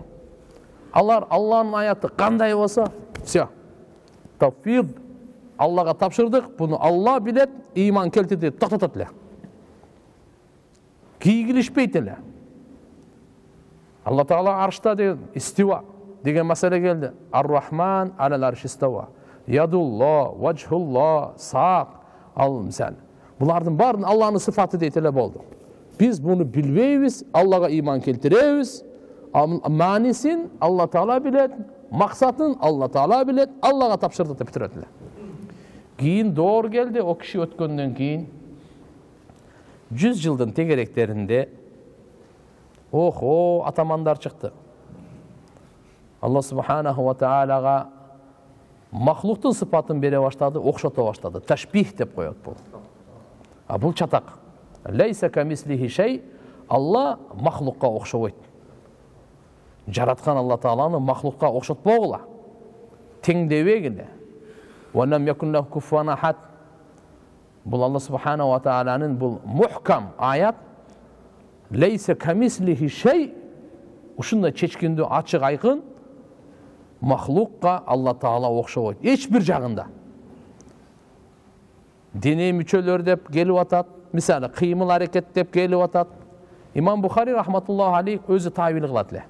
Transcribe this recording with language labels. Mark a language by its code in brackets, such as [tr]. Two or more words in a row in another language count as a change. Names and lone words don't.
[ky] Алар Алланын аяты кандай болсо, все. Тавфид Аллага тапшырдык, буну Алла билет, ыйман келтирди, токтотот эле. Кийгилишпейт эле. Алла Таала аршта деген истива деген маселе келди. [ar] الرحمن على العرش استوى. يد الله، وجه الله, сак, ал мисал. [ky] Булардын баарын Алланын сыфаты дейт эле болду. Биз буну билбейбиз, Аллага ыйман келтиребиз. Манисин Алла Таала билет, максатын Алла Таала билет, Аллага тапшырды деп бүтүрөт эле. Кийин доор келди, о киши өткөндөн кийин 100 жылдын тегеректеринде атамандар чыкты. Алла [ar] سبحانه وتعالى [ky] махлуктун сыпатын бере баштады, окшото баштады. Ташбих деп коет бул. Бул чатак. [ar] ليس كمثله شيء, [ky] Алла махлукка окшобойт. Жараткан Алла Тааланы махлукка окшотпогула. Теңдебегиле. [ar] ولم يكن له كفوا أحد. [ky] Бул Алла [ar] سبحانه وتعالى [ky] бул мухкам аят. [ar] ليس كمثله شيء. [ky] Ушундай чечкиндүү ачык айкын махлукка Алла Таала окшобойт. Эч бир жагында. Дене мүчөлөр деп келип атат. Мисалы, кыймыл аракет деп келип атат. Имам Бухари [ar] رحمة الله عليه [ky] өзү тавил кылат эле.